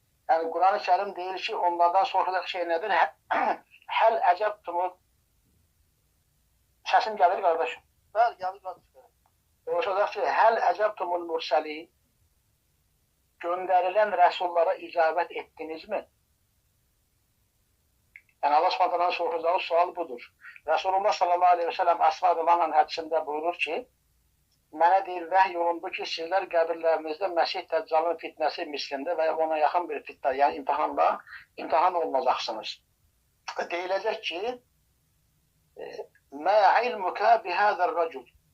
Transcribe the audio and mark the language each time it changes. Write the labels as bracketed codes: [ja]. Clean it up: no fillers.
[az] Yəni, Quran-ı Kərim deyir ki, onlardan sorulacaq şey nədir? [ar] Həl əcəbtumu. [az] Səsim gəlir, qardaşım? Bəli, gəlir, qardaşım. Sorulacaq ki, [ar] həl əcəbtumul mürsəli. [az] Göndərilən rəsullara icabət etdinizmi? Yəni, Allah Subhanahu sorulacağı sual budur. Resulullah sallallahu aleyhi ve sellem Əsma radiyallahu hədisində buyurur ki, mənə deyir, vəhy olundu ki, sizlər qəbirlərinizdə Məsih Dəccalın fitnəsi mislində və ona yaxın bir fitnə, yəni imtihan olunacaqsınız. Deyiləcək ki, [ar] mə ilmukə bihədər rəcul.